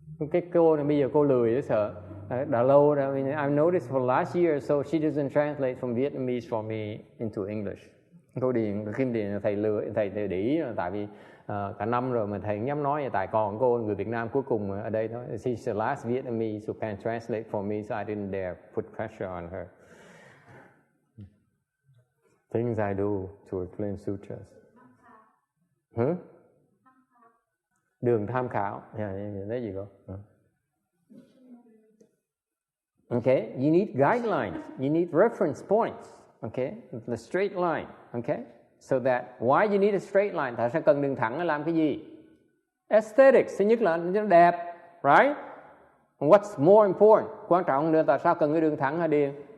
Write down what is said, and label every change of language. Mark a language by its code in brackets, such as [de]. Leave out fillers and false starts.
[vi] Cái cô này bây giờ cô lười đấy sợ. Đã lâu rồi, [en] I've noticed for last year so she doesn't translate from Vietnamese for me into English. [vi] Cô Điền, Kim Điền thầy để ý tại vì cả năm rồi mà thầy không dám nói, tại còn cô người Việt Nam cuối cùng ở đây thôi. [en] She's the last Vietnamese who can translate for me, so I didn't dare put pressure on her. Things I do to explain sutras. [vi] Đường tham khảo. Đấy gì cô? [en] Okay, you need guidelines, you need reference points. Okay, the straight line. Okay, so that why you need a straight line? [vi] Tại sao cần đường thẳng để làm cái gì? Aesthetics, thứ nhất là nó đẹp, right? [en] What's more important? [vi] Quan trọng nữa, tại sao cần cái đường thẳng hả Điền?